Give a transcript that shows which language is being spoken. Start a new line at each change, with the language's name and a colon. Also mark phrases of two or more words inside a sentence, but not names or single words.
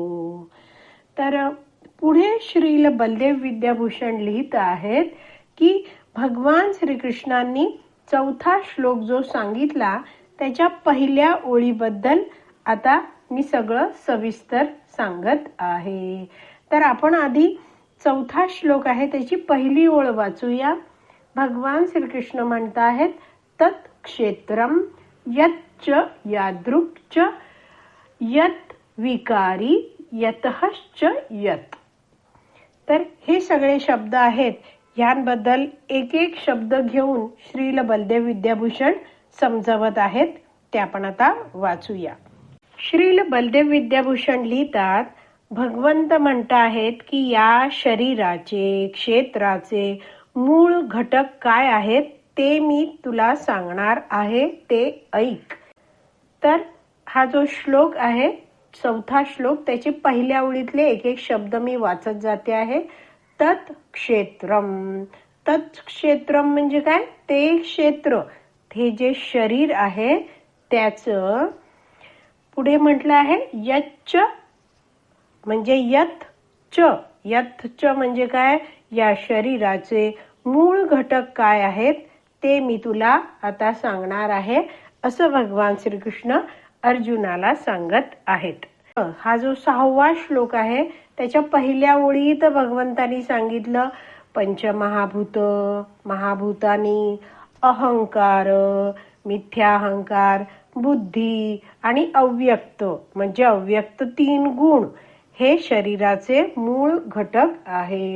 Marathi: तर पुढे श्रील बलदेव विद्याभूषण लिहित आहेत की भगवान श्रीकृष्णांनी 4था श्लोक जो सांगितला त्याच्या पहिल्या ओळीबद्दल आता मी सगळं सविस्तर सांगत आहे. तर आपण आधी 4था श्लोक आहे त्याची पहिली ओळ वाचूया. भगवान श्रीकृष्ण म्हणत आहेत,
Sanskrit: तत् क्षेत्रम यच्च यादृक्च यत् विकारी यतश्च यत्.
Marathi: तर हे सगळे शब्द आहेत. यांबद्दल एक एक शब्द घेऊन श्रील बलदेव विद्याभूषण समजावत आहेत. ते आपण आता वाचूया. श्रील बलदेव विद्याभूषण लिहितात, भगवंत म्हणत आहेत की या शरीराचे क्षेत्राचे मूळ घटक काय आहेत ते मी तुला सांगणार आहे, ते ऐक. तर हा जो श्लोक आहे 4था श्लोक त्याचे पहिल्या ओळीतले एक एक शब्द मी वाचत जाते आहे.
Sanskrit: तत् क्षेत्रम. तत् क्षेत्रम
Marathi: म्हणजे काय, ते क्षेत्र, हे जे शरीर आहे त्याचं पुढे म्हटलं आहे यच्च म्हणजे
Sanskrit: यत च. यत च
Marathi: म्हणजे काय, या शरीराचे मूळ घटक काय आहेत ते मी तुला आता सांगणार आहे, असं भगवान श्रीकृष्ण अर्जुनाला सांगत आहेत. हा जो 6वा श्लोक आहे त्याच्या पहिल्या ओळीत भगवंतांनी सांगितलं पंचमहाभूत, महाभूतानी, अहंकार, मिथ्याहंकार, बुद्धी आणि अव्यक्त म्हणजे अव्यक्त 3 गुण हे शरीराचे मूळ घटक आहेत.